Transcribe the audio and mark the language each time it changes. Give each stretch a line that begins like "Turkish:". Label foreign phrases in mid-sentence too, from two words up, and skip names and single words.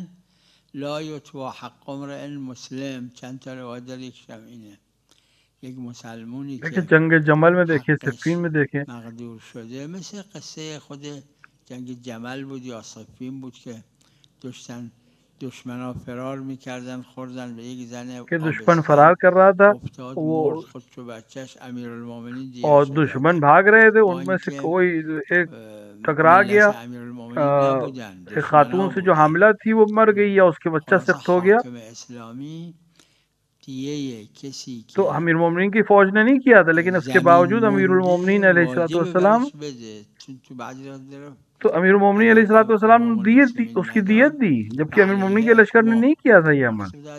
Arabic: لا یطوع حق امرئ مسلم،
Persian: چند تا روایت داره، یکیشم اینه، یک مسلمونی که
Urdu: جنگ جمل میں دیکھیں، صفین میں دیکھیں،
Persian: مقدور شده، مثل قصه خود جنگ جمل بود یا صفین بود که دشمنا فرار میکردن، خوردن به یک زن
Urdu: کہ دشمن فرار کر رہا تھا،
Persian: وہ خودشو بچهش امیرالمومنین دیگه
Urdu: اور دشمن بھاگ رہے تھے، ان میں سے کوئی ایک ٹکرا گیا، ایک خاتون سے جو حاملہ تھی وہ مر گئی یا اس کے بچہ سخت ہو گیا، تو امیر المومنین کی فوج نے نہیں کیا تھا، لیکن اس کے باوجود امیر المومنین علیہ السلام تو امیر المومنین علیہ السلام نے دیت دی، اس کی دیت دی، جبکہ امیر المومنین کے لشکر نے نہیں کیا تھا یہ عمل۔